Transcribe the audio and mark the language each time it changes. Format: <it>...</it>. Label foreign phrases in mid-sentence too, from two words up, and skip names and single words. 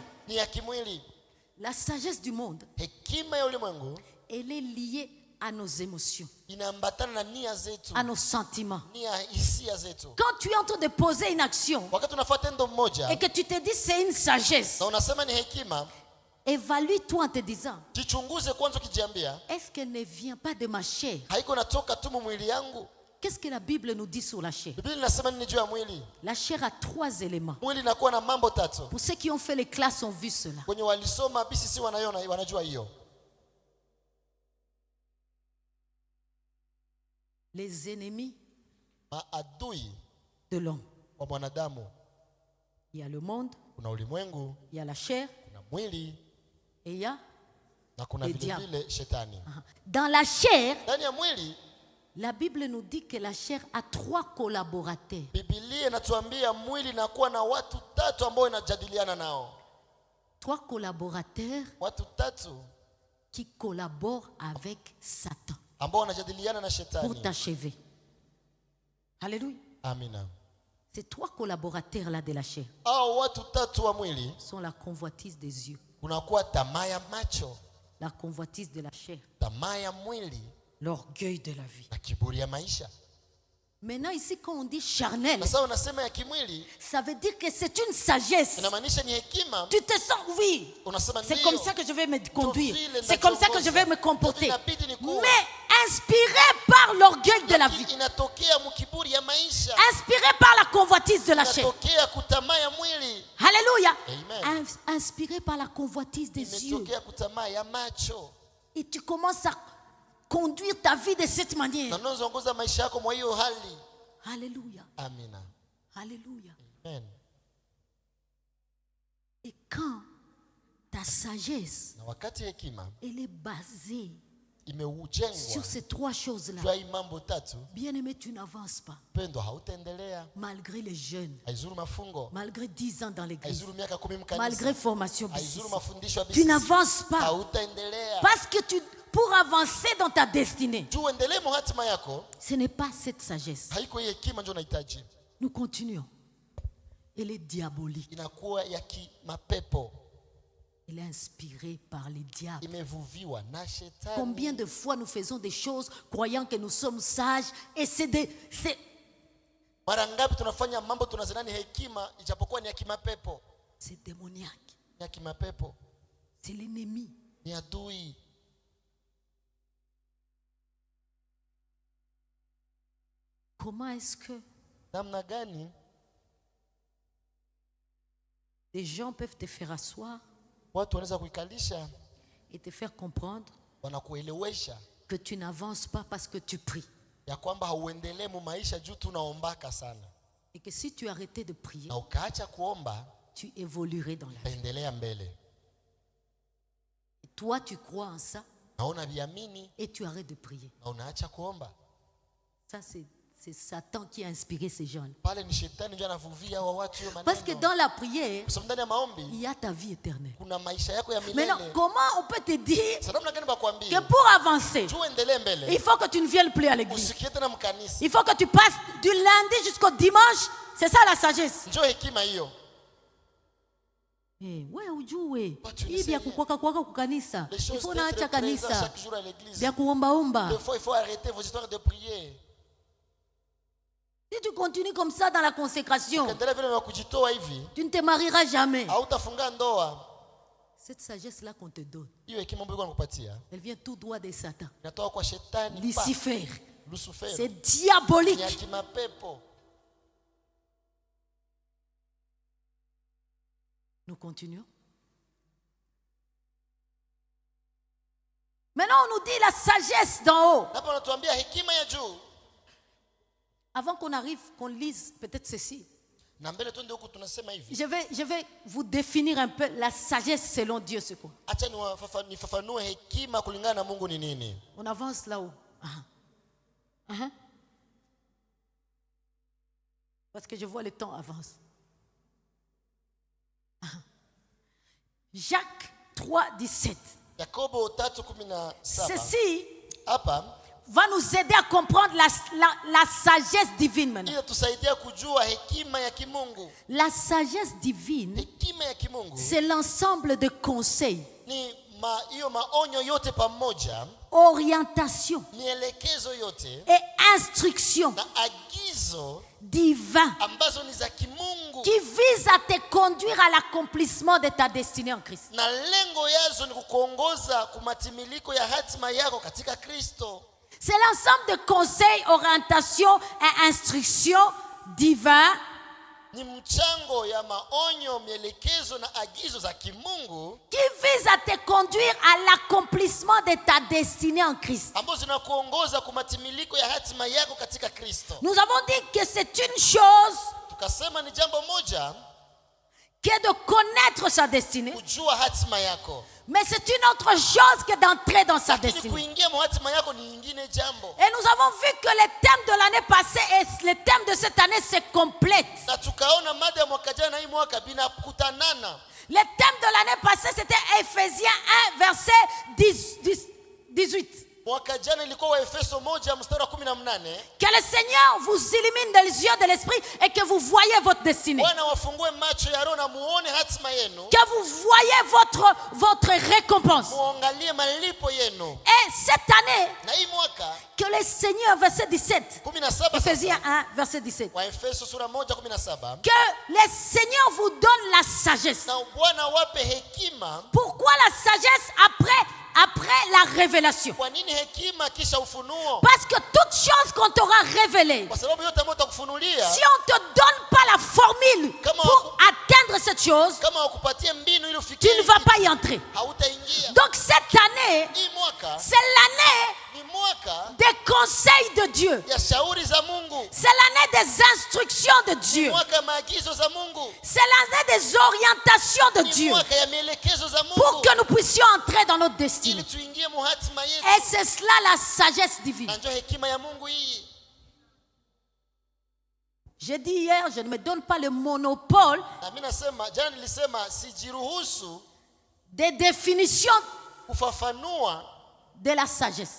<sw>Ni ya kimwili.</sw> <fr>La sagesse du monde,</fr> <sw>Hekima ya ulimwengu</sw> <fr>elle est liée à nos émotions,</fr> <sw>inaambatana na nia zetu,</sw> <fr>à nos sentiments.</fr> <sw>nia hisia zetu.</sw> <fr>Quand tu es en train de poser une action</fr> <sw>Wakati unafuata tendo mmoja</sw> <fr>et que tu te dis c'est une sagesse,</fr> <sw>na unasema ni hekima,</sw> <fr>évalue-toi en te disant,</fr> <sw>jichunguze kwanza ukijiambia,</sw> <fr>est-ce qu'elle ne vient pas de ma chair?</fr> <sw>haiko natoka tu mwili yangu.</sw> <fr>Qu'est-ce que la Bible nous dit sur la chair?</fr> <sw>Biblia inasema nini juu ya mwili?</sw> <fr>La chair a 3 éléments.</fr> <sw>Mwili inakuwa na mambo tatu.</sw> <fr>Pour ceux qui ont fait les classes ont vu cela.</fr> <sw>Kwenye walisoma BCC wanajua hiyo.</sw> <fr>Les ennemis</fr> <sw>Maadui</sw> <fr>de l'homme.</fr> <sw>wa mwanadamu.</sw> <fr>Il y a le monde,</fr> <sw>Kuna ulimwengu,</sw> <fr>il y a la chair</fr> <sw>kuna mwili</sw> <fr>et il y a...</fr> <sw>na kuna</sw> <fr>Le</fr> <sw>vile</sw> <fr>diable.</fr> <sw>vile shetani.</sw> <fr>Dans la chair,</fr> <sw>Ndani ya mwili</sw> <fr>la Bible nous dit que la chair a 3 collaborateurs.</fr> <sw>Biblia inatuambia mwili inakuwa na watu tatu ambao inajadiliana nao.</sw> <fr>3 collaborateurs</fr> <sw>Watu tatu</sw> <fr>qui collaborent avec Satan</fr> <sw>ambao wanajadiliana na</sw> <fr>pour</fr> <sw>shetani.</sw> <fr>t'achever. Alléluia.</fr> <sw>Amina.</sw> <fr>Ces 3 collaborateurs-là de la chair</fr> <sw>Hao watu tatu wa mwili,</sw> <fr>sont la convoitise des yeux,</fr> <sw>kunakuwa tamaa ya macho,</sw> <fr>la convoitise de la chair,</fr> <sw>tamaa ya mwili</sw> <fr>l'orgueil de la vie.</fr> <sw>na kiburi ya maisha.</sw> <fr>Maintenant, ici, quand on dit charnel,</fr> <sw>Na sasa unasema ya kimwili,</sw> <fr>ça veut dire que c'est une sagesse.</fr> <sw>inamaanisha ni hekima.</sw> <fr>Tu te sens, oui,</fr> <sw>Unasema</sw> <fr>c'est</fr> <sw>ndio.</sw> <fr>comme ça que je vais me conduire,</fr> <sw>vile</sw> <fr>c'est comme ça que je vais me</fr> <sw>nachongoza.</sw> <fr>comporter.</fr> <sw>Inabidi nikuwe.</sw> <fr>Mais inspiré par l'orgueil de la vie,</fr> <sw>Lakini inatokea mkiburi ya maisha.</sw> <fr>inspiré par la convoitise de la chair.</fr> <sw>Inatokea kutamaa ya mwili.</sw> <fr>Alléluia.</fr> <sw>Amen.</sw> <fr>Inspiré par la convoitise des yeux.</fr> <sw>Imetokea kutamaa ya macho.</sw> <fr>Et tu commences à conduire ta vie de cette</fr> <sw>Na</sw> <fr>manière.</fr> <sw>unaongoza maisha yako mwa hiyo hali.</sw> <fr>Alléluia.</fr> <sw>Amina.</sw> <fr>Alléluia.</fr> <sw>Amen.</sw> <fr>Et quand ta sagesse,</fr> <sw>Na wakati hekima</sw> <fr>elle est basée sur</fr> <sw>imeujengwa</sw> <fr>ces 3 choses-là,</fr> <sw>juu ya hii mambo tatu,</sw> <fr>bien-aimé, tu n'avances pas.</fr> <sw>pendo hautaendelea.</sw> <fr>Malgré les jeunes,</fr> <sw>Haizuru mafungo,</sw> <fr>malgré 10 ans dans l'église,</fr> <sw>haizuru miaka 10</sw> <fr>malgré</fr> <sw>mkanisa,</sw> <fr>formation</fr> <sw>haizuru BCC, mafundisho ya</sw> <fr>tu BCC, n'avances pas.</fr> <sw>hautaendelea.</sw> <fr>Parce que pour avancer dans ta destinée,</fr> <sw>Juu uendelee mo hatima yako,</sw> <fr>ce n'est pas cette sagesse.</fr> <sw>haiko hii hekima ndio unahitaji.</sw> <fr>Nous continuons. Elle est diabolique.</fr> <sw>Inakuwa ya kimapepo,</sw> <fr>Elle est inspirée par les diables.</fr> <sw>imevuviwa na shetani.</sw> <fr>Combien de fois nous faisons des choses croyant que nous sommes sages et</fr> <sw>Mara ngapi tunafanya mambo tunazidhani hekima ijapokuwa ni ya kimapepo?</sw> <fr>c'est démoniaque.</fr> <sw>Ni ya kimapepo,</sw> <fr>C'est l'ennemi.</fr> <sw>ni adui.</sw> <fr>Comment est-ce que</fr> <sw>Namna gani</sw> <fr>des gens peuvent te faire asseoir</fr> <sw>watu wanaweza kuikalisha,</sw> <fr>et te faire comprendre</fr> <sw>wanakuelewesha</sw> <fr>que tu n'avances pas parce que tu pries?</fr> <sw>ya kwamba hauendelee mu maisha juu tunaombaka sana.</sw> <fr>Et que si tu arrêtais de prier,</fr> <sw>Na ukaacha kuomba,</sw> <fr>tu évoluerais dans la vie.</fr> <sw>endelea mbele.</sw> <fr>Et toi, tu crois en ça</fr> <sw>Na unaviamini</sw> <fr>et tu arrêtes de prier.</fr> <sw>na unaacha kuomba.</sw> <fr>Ça, c'est Satan qui a inspiré ces gens.</fr> <sw>Pale ni shetani ndio anavuvia wa watu hiyo</sw> <fr>Parce que</fr> <sw>maneno.</sw> <fr>dans la prière,</fr> <sw>Kwa sababu ndani ya maombi</sw> <fr>il y a ta vie éternelle.</fr> <sw>kuna maisha yako ya</sw> <fr>Maintenant,</fr> <sw>milele.</sw> <fr>comment on peut te dire</fr> <sw>Sababu na gani bakwambie?</sw> <fr>que pour avancer,</fr> <sw>Juu endelee mbele.</sw> <fr>il faut que tu ne viennes plus à l'église.</fr> <sw>Usikie tena mkanisa.</sw> <fr>Il faut que tu passes du lundi jusqu'au dimanche. C'est ça la sagesse.</fr> <sw>Njoo hekima hiyo. Ouais, ujue. Watu Hii vya kukwaka kukanisa.</sw> <fr>Les choses Il faut d'être</fr> <sw>naacha</sw> <fr>présents</fr> <sw>kanisa.</sw> <fr>chaque jour à l'église.</fr> <sw>Vya kuombaomba.</sw> <fr>Des fois, il faut arrêter vos histoires de prier. Si tu continues comme ça dans la consécration,</fr> <sw>Ukiendelea vile vya kujitoa hivi,</sw> <fr>tu ne te marieras jamais.</fr> <sw>hautafunga ndoa.</sw> <fr>Cette sagesse-là qu'on te donne,</fr> <sw>Hiyo hekima Mungu anakupatia</sw> <fr>elle vient tout droit de Satan.</fr> <sw>inatoka kwa shetani. Lucifer. Lucifer.</sw> <fr>C'est</fr> <sw>Ni ya</sw> <fr>diabolique.</fr> <sw>kimapepo.</sw> <fr>Nous continuons. Maintenant, on nous dit la sagesse d'en haut.</fr> <sw>Hapa wanatuambia hekima ya juu.</sw> <fr>Avant qu'on arrive, qu'on lise peut-être ceci.</fr> <sw>Na mbele tuende huku tunasema hivi.</sw> <fr>Je vais vous définir un peu la sagesse selon Dieu, c'est quoi.</fr> <sw>Acha nifafanue hekima kulingana na Mungu ni nini.</sw> <fr>On avance là-haut. Parce que je vois le temps avance. Jacques 3:17.</fr> <sw>Yakobo 3:17.</sw> <fr>Ceci</fr> <sw>Hapa</sw> <fr>va nous aider à comprendre la sagesse divine maintenant.</fr> <sw>ili tusaidia kujua hekima ya kimungu.</sw> <fr>La sagesse divine,</fr> <sw>Hekima ya kimungu</sw> <fr>c'est l'ensemble de conseils,</fr> <sw>ni hiyo maonyo yote pamoja,</sw> <fr>orientations</fr> <sw>mielekezo yote</sw> <fr>et instructions</fr> <sw>na agizo</sw> <fr>divins</fr> <sw>ambazo ni za kimungu,</sw> <fr>qui visent à te conduire à l'accomplissement de ta destinée en Christ.</fr> <sw>na lengo yazo ni kukuongoza kumatiliko ya hatima yako katika Kristo.</sw> <fr>C'est l'ensemble de conseils, orientations et instructions divins</fr> <sw>Ni mchango ya maonyo, mielekezo na agizo za kimungu</sw> <fr>qui visent à te conduire à l'accomplissement de ta destinée en Christ.</fr> <sw>ambazo zinakuongoza kumatiliko ya hatima yako katika Kristo.</sw> <fr>Nous avons dit que c'est une chose</fr> <sw>Tukasema ni jambo moja</sw> <fr>que de connaître sa destinée,</fr> <sw>kujua hatima yako,</sw> <fr>mais c'est une autre chose que d'entrer dans sa</fr> <sw>lakini</sw> <fr>destinée.</fr> <sw>kuingia mu hatima yako ni nyingine jambo.</sw> <fr>Et nous avons vu que les thèmes de l'année passée et les thèmes de cette année se complètent.</fr> <sw>Na tukaona mada ya mwaka jana na hii mwaka binakutanana.</sw> <fr>Les thèmes de l'année passée, c'était Ephésiens 1, verset 18.</fr> <sw>Mwaka jana ilikuwa Waefeso 1:18.</sw> <fr>Que le Seigneur vous illumine les yeux de l'esprit et que vous voyez votre destinée.</fr> <sw>Bwana wafungue macho ya roho na muone hatima yenu,</sw> <fr>Que vous voyez votre récompense.</fr> <sw>muangalie malipo yenu.</sw> <fr>Et cette année,</fr> <sw>Na hii mwaka</sw> <fr>que le Seigneur, verset 17, 17 Ephésiens 1, verset 17,</fr> <sw>Waefeso sura 1:17,</sw> <fr>que le Seigneur vous donne la sagesse.</fr> <sw>na Bwana wape hekima.</sw> <fr>Pourquoi la sagesse après la révélation?</fr> <sw>Kwa nini hekima kisha ufunuo?</sw> <fr>Parce que toute chose qu'on t'aura révélée,</fr> <sw>Kwa sababu yote ambayo utakufunulia,</sw> <fr>si on ne te donne pas la formule pour atteindre cette chose,</fr> <sw>kama wakupatie mbinu ili</sw> <fr>tu</fr> <sw>ufikie,</sw> <fr>ne vas pas y entrer.</fr> <sw>hautaingia.</sw> <fr>Donc cette année,</fr> <sw>Hii mwaka</sw> <fr>c'est l'année</fr> <sw>ni mwaka</sw> <fr>des conseils de Dieu.</fr> <sw>ya shauri za Mungu,</sw> <fr>C'est l'année des instructions de Dieu.</fr> <sw>mwaka ya maagizo za Mungu,</sw> <fr>C'est l'année des orientations de</fr> <sw>ni</sw> <fr>Dieu</fr> <sw>mwaka ya mielekezo za</sw> <fr>pour</fr> <sw>Mungu,</sw> <fr>que nous puissions entrer dans notre destinée.</fr> <sw>ili tuingie mu hatima yetu.</sw> <fr>Et c'est cela la sagesse divine.</fr> <sw>Na ndio hekima ya Mungu hii.</sw> <fr>J'ai dit hier, je ne me donne pas le monopole</fr> <sw>Na mimi nasema, jana nilisema sijiruhusu</sw> <fr>des définitions</fr> <sw>kufafanua</sw> <fr>de la sagesse,</fr>